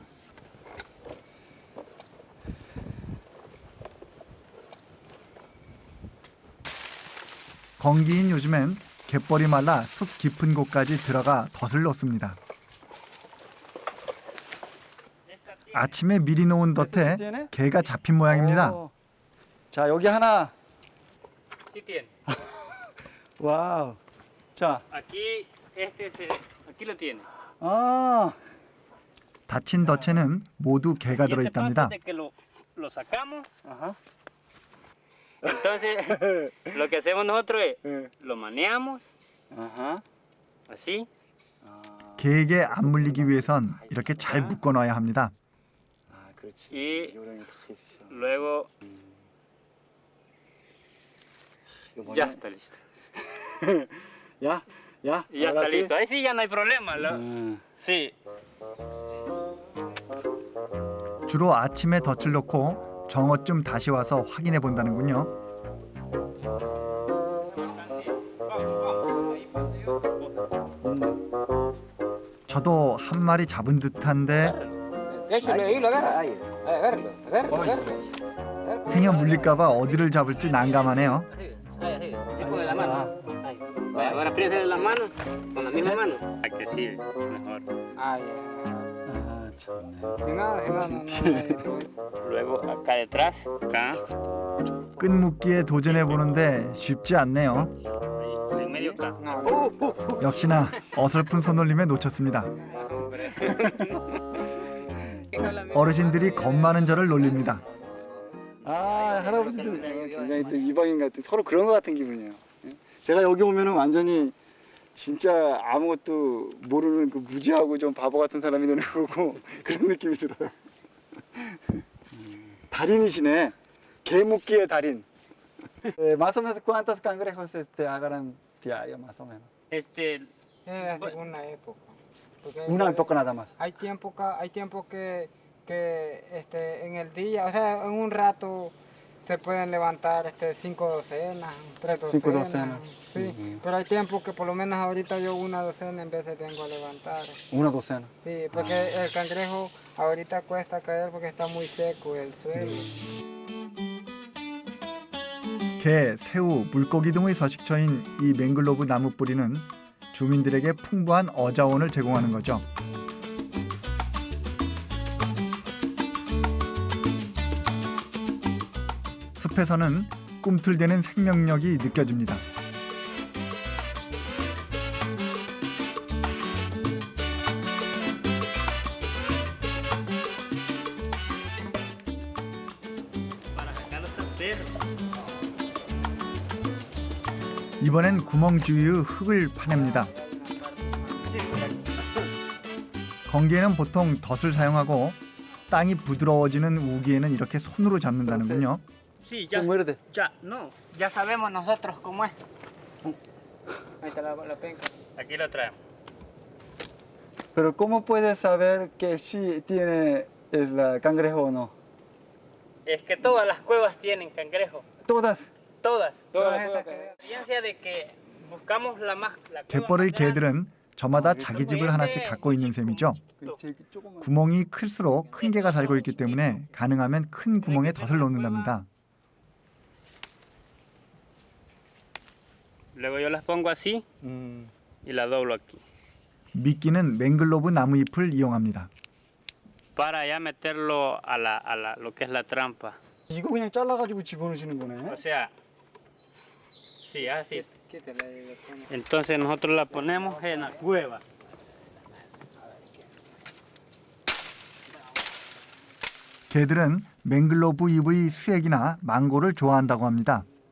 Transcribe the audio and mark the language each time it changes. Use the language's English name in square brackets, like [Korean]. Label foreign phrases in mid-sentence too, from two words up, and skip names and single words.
[Korean] 건기인 요즘엔 갯벌이 말라 숲 깊은 곳까지 들어가 덫을 놓습니다. 아침에 미리 놓은 덫에 개가 잡힌 모양입니다. 자, 여기 하나. [Spanish] Sí tiene. [Korean] 와우. 자, [Spanish] Aquí aquí lo tiene. [Korean] 아. 닫힌 덫에는 모두 개가 들어 있답니다. [Spanish] De que lo sacamos. [Korean] 아하. [Spanish] Entonces, lo que hacemos nosotros es lo maneamos [Korean] 아하. [Spanish] así. [Korean] 개에게 안 물리기 위해선 이렇게 잘 묶어 놔야 합니다. Ah, 그렇지. [Spanish] Y [Korean] 요령이 다 있어. [Spanish] luego [Korean] 이거 [Spanish] ya [Korean] 뭐냐? [Spanish] está listo. [Korean] 야, 야. [Spanish] Y ya está listo. Ahí sí ya no hay problema. Sí. [Korean] 주로 아침에 덫을 놓고 정오쯤 다시 와서 확인해 본다는군요. 저도 한 마리 잡은 듯한데 [Spanish] Échalo ahí, lo agarra. Agárralo, agárralo, agárralo. [Korean] 팽이가 물릴까봐 어디를 잡을지 난감하네요. [Spanish] Así con la mano. Ahí. Vaya, ahora apriétale las manos con la misma mano. A que sí, mejor. Ah, ya. [Korean] 아, 참네. [Spanish] Si no, no. Luego acá detrás, acá, [Korean] 끈묶기에 도전해 보는데 쉽지 않네요. [Spanish] en medio acá. No. [Korean] 역시나 어설픈 손놀림에 놓쳤습니다. 어르신들이 겁 많은 저를 놀립니다. 아, 할아버지들 굉장히 또 이방인 같은 서로 그런 것 같은 기분이에요. 제가 여기 오면은 완전히 진짜 아무것도 모르는 그 무지하고 좀 바보 같은 사람이 되는 거고 그런 느낌이 들어요. 달인이시네. 개묵기의 달인. [Spanish] Más o menos cuántos cangrejos agarran diario más o menos. Es una época. Porque Una época nada más. hay tiempo que en el día, o sea, en un rato se pueden levantar 5 docenas, 3 docenas. 5 docenas. Sí, pero hay tiempo que por lo menos ahorita yo 1 docena en veces vengo a levantar. Una docena. Sí, porque el cangrejo ahorita cuesta caer porque está muy seco el suelo. [Korean] 게, 새우, 물고기 등의 서식처인 이 맹글로브 나무 뿌리는 주민들에게 풍부한 어자원을 제공하는 거죠. 숲에서는 꿈틀대는 생명력이 느껴집니다. [Spanish] Para sacar los taperos. [Korean] 이번엔 구멍 주위의 흙을 파냅니다. 건기에는 보통 덫을 사용하고 땅이 부드러워지는 우기에는 이렇게 손으로 잡는다는군요. [Spanish] Sí, Se muerde. ya, no, ya sabemos nosotros cómo es. Ahí está la penca. Aquí lo traemos. Pero ¿cómo puedes saber que sí tiene el cangrejo o no? Es que todas las cuevas tienen cangrejo. Todas. Todas. Todas La estas que- experiencia de que buscamos la cueva [Korean] 갯벌의 [Spanish] más grande. [Korean] 개들은 저마다 자기 집을 하나씩 갖고 있는 셈이죠. 구멍이 클수록 큰 개가 살고 있기 때문에 가능하면 큰 구멍에 덫을 놓는답니다. [Spanish] Luego yo las pongo así y la doblo aquí. [Korean] 미끼는 맹글로브 나무잎을 이용합니다. [Spanish] Para ya meterlo a lo que es la trampa. [Korean] 이거 그냥 잘라가지고 집어넣으시는 거네. [Spanish] O sea, sí, así. Quítale ahí, le pone. Entonces nosotros la ponemos en la cueva. [Korean] 개들은 맹글로브 잎의 수액이나 망고를 좋아한다고 합니다.